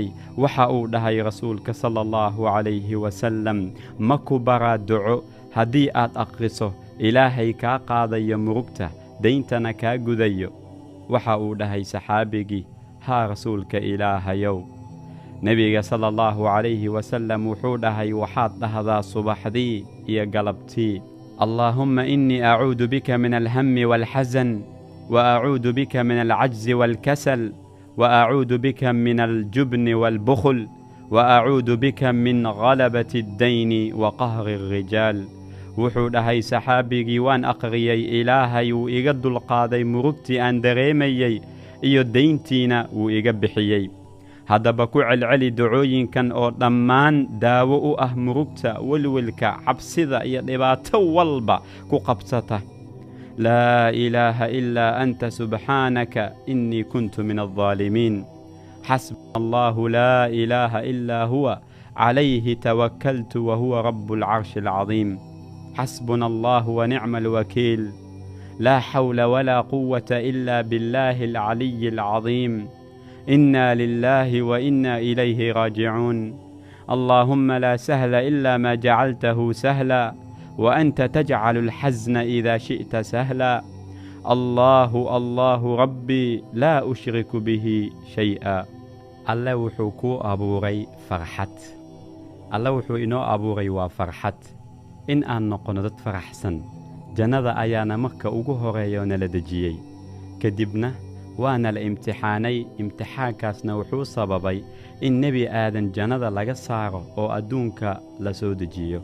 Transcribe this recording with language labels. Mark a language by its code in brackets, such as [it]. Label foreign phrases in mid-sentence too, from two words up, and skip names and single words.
[so] waxa uu dhahay rasuulka [ar] صلى الله عليه وسلم, [so] ma ku baraa duco haddii aad aqriso ilaahay kaa qaadayo murugta, dayntana kaa gudayo? waxa uu dhahay saxaabigii, haa rasuulka ilaahayow. nebiga [ar] صلى الله عليه وسلم [so] wuxuu dhahay, waxaad dhahdaa subaxdii iyo galabtii, [ar] اللهم إني أعوذ بك من الهم والحزن, وأعوذ بك من العجز والكسل، وأعوذ بك من الجبن والبخل، وأعوذ بك من غلبة الدين وقهر الرجال. [so] wuxuu dhahay saxaabigii, waan aqriyey, ilaahay wuu iga dulqaaday murugtii aan dareemayey iyo dayntiina wuu iga bixiyey. haddaba ku celceli ducooyinkan oo dhammaan daawo u ah murugta, welwelka, cabsida iyo dhibaato walba ku qabsata. [ar] لا إله إلا أنت سبحانك إني كنت من الظالمين. حسبنا الله لا إله إلا هو عليه توكلت وهو رب العرش العظيم. حسبنا الله ونعم الوكيل. لا حول ولا قوة إلا بالله العلي العظيم. إنا لله وإنا إليه راجعون. اللهم لا سهل إلا ما جعلته سهلا، وأنت تجعل الحزن إذا شئت سهلا. الله الله ربي لا أشرك به شيئا. [so] الله wuxuu ku abuuray farxad. الله wuxuu inoo abuuray waa farxad, in aan noqono dad faraxsan. jannada ayaana marka ugu horeeyo nala dejiyey, kadibna waana la imtixaanay. imtixaankaasna wuxuu sababay in nebi aadan jannada laga saaro oo adduunka la soo dejiyo.